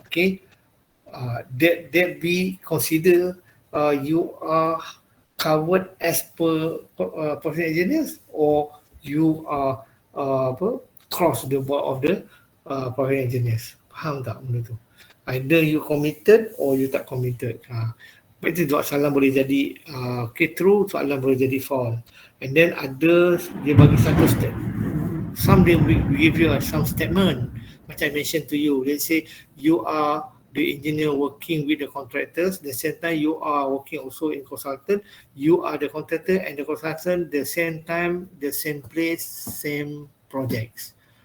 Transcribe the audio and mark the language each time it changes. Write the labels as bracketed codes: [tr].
[en] Okay, that be consider you are covered as per professional engineers, or you are cross the board of the professional engineers. [ms] Faham tak benda tu? [en] Either you committed or you tak committed. [ms] Itu soalan boleh jadi true, soalan boleh jadi false. [en] And then others, [ms] dia bagi satu step. [en] Some they will give you some statement. Macam I mentioned to you, let's say you are the engineer working with the contractors, the same time you are working also in consultant, you are the contractor and the consultant, the same time, the same place, same projects.